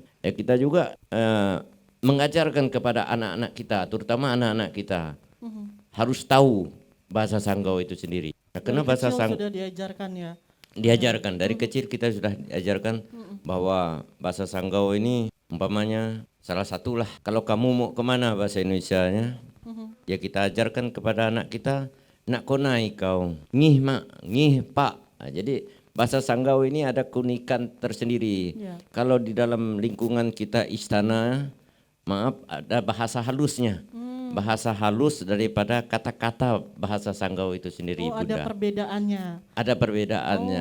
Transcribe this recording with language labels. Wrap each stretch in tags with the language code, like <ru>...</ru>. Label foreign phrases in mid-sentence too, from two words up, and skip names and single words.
<id>Ya kita juga mengajarkan kepada anak-anak kita, terutama anak-anak kita, harus tahu bahasa Sanggau itu sendiri. Nah, karena bahasa Sanggau sudah diajarkan ya. Diajarkan dari kecil, kita sudah diajarkan bahwa bahasa Sanggau ini umpamanya salah satu lah. Kalau kamu mau kemana bahasa Indonesianya, ya kita ajarkan kepada anak kita,</id> <xdy>nak konai kau, ngih mak, ngih pak.</xdy> <id>Nah, jadi bahasa Sanggau ini ada keunikan tersendiri. Ya. Kalau di dalam lingkungan kita istana, maaf, ada bahasa halusnya. Bahasa halus daripada kata-kata bahasa Sanggau itu sendiri, Oh, Bunda. ada perbedaannya. Ada perbedaannya.</id>